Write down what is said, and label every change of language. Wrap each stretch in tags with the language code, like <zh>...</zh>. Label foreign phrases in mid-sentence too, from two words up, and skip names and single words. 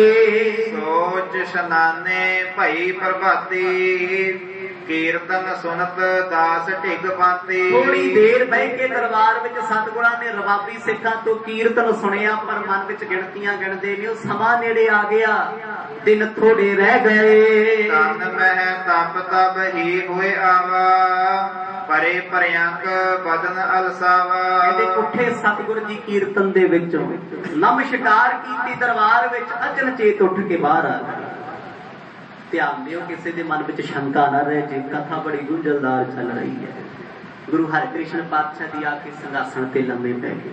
<bra>सोच शनाने भई प्रभाती, कीर्तन सुनत दास ढिग पाती।</bra> <pa>ਥੋੜ੍ਹੀ ਦੇਰ ਬਹਿ ਕੇ ਦਰਬਾਰ ਵਿਚ ਸਤਗੁਰਾਂ ਨੇ ਰਬਾਬੀ ਸਿੱਖਾਂ ਤੋਂ ਕੀਰਤਨ ਸੁਣਿਆ, ਪਰ ਮਨ ਵਿਚ ਗਿਣਤੀਆਂ ਗਿਣਦੇ ਨੇ, ਸਮਾਂ ਨੇੜੇ ਆ ਗਿਆ, ਦਿਨ ਥੋੜ੍ਹੇ ਰਹਿ ਗਏ।</pa> <bra>तन मह तप तब ही होए आवा, परे पर्यंक बदन अलसावा।</bra> <pa>ਕਹਿਤੇ ਉੱਠੇ ਸਤਗੁਰ ਜੀ ਕੀਰਤਨ ਦੇ ਵਿਚੋਂ, ਨਮਸਕਾਰ ਕੀਤੀ ਦਰਬਾਰ ਵਿਚ, ਅਚਨਚੇਤ ਉੱਠ ਕੇ ਬਾਹਰ ਆ ਗਏ। ਧਿਆਨ ਦਿਓ ਕਿਸੀ ਦੇ ਮਨ ਵਿਚ ਸ਼ੰਕਾ ਨ ਰਹੇ ਜੇ ਕਥਾ ਬੜੀ ਗੁੰਝਲਦਾਰ ਚੱਲ ਰਹੀ ਹੈ। ਗੁਰੂ ਹਰਕ੍ਰਿਸ਼ਨ ਪਾਤਸ਼ਾਹ ਜੀ ਆ ਕੇ ਸਿੰਘਾਸਨ ਤੇ ਲੰਬੇ ਪੈ ਗਏ।</pa>